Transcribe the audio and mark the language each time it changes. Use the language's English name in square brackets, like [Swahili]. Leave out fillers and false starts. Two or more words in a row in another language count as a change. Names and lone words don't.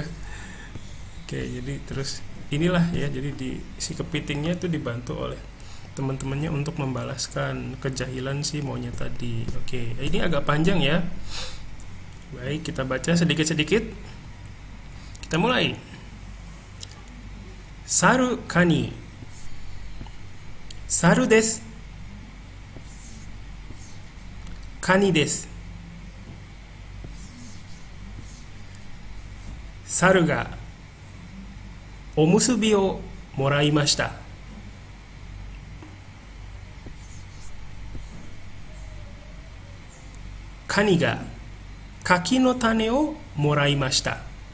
[Indonesian] Oke, jadi terus inilah ya, jadi si kepitingnya itu dibantu oleh teman-temannya untuk membalaskan kejahilan si monyet tadi. Oke, ini agak panjang ya. Baik, kita baca sedikit-sedikit. Kita mulai. [Japanese] Saru Kani. 猿です。蟹です. 猿がおむすびをもらいました。カニが柿の種をもらいました。